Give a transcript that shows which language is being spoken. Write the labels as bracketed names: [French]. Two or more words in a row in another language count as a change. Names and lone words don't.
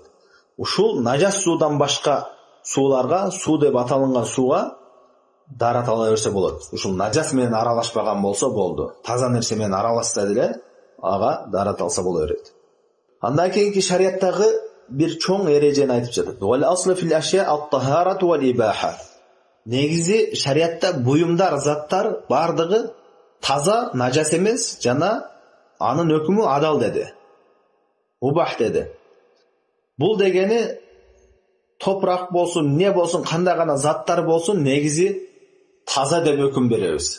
[Kyrgyz] Ушул нажас суудан башка сууларга, суу деп аталынган сууга дарат ала берсе болот. Ушул нажас менен аралашпаган болсо болду. Таза нерсе менен аралашса деле ага дарат алса боло берет. Андан кийинки шарияттагы бир чоң эрежени айтып жатат. [Arabic] والأصل في الأشياء الطهارة والإباحة. [Kyrgyz] Негизи шариятта буюмдар, заттар бардыгы таза, нажас эмес жана анын өкүмү адал деди. Убах деди. Бул дегени топурак болсун, не болсун, кандай гана заттар болсун, негизи таза деп өкүм беребиз.